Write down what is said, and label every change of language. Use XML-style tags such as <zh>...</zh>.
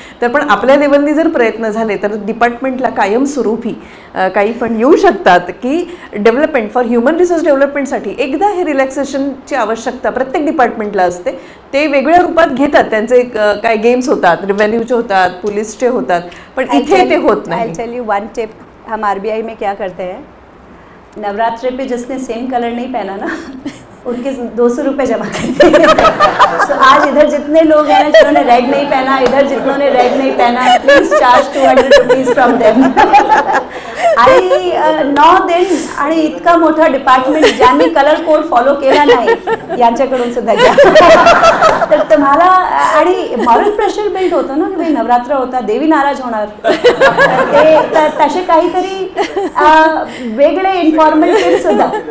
<mr>तर पण आपल्या लेवलनी जर प्रयत्न झाले तर डिपार्टमेंटला कायमस्वरूपी काही फंड येऊ शकतात की डेव्हलपमेंट फॉर ह्युमन रिसोर्स डेव्हलपमेंटसाठी. एकदा हे रिलॅक्सेशनची आवश्यकता प्रत्येक डिपार्टमेंटला असते, ते वेगळ्या रूपात घेतात. त्यांचे काय गेम्स होतात, रेव्हेन्यूचे होतात, पोलीसचे होतात, पण इथे ते होत नाही.</mr> <en>I'll tell you one tip.</en> <hi>हम RBI में क्या करते हैं, नवरात्रे पे जिसने सेम कलर नहीं पहना ना उनके 200 रुपये जमा करते हैं. So, आज इधर जितने लोग हैं ना जिन्होंने रेड नहीं पहना, इधर जितनों ने रेड नहीं पहना,</hi> <en>Please charge 200 rupees from them.</en> <mr>आणि 9 दिन आणि इतका मोठा डिपार्टमेंट ज्यांनी कलर कोड फॉलो केला नाही यांच्याकडून सुद्धा घ्या. तर तुम्हाला आणि मॉरल प्रेशर बिल्ड होतं ना की भाई नवरात्र होता, देवी नाराज होणार. ते तसे काहीतरी वेगळे इन्फॉर्मल टिप्स सुद्धा.</mr>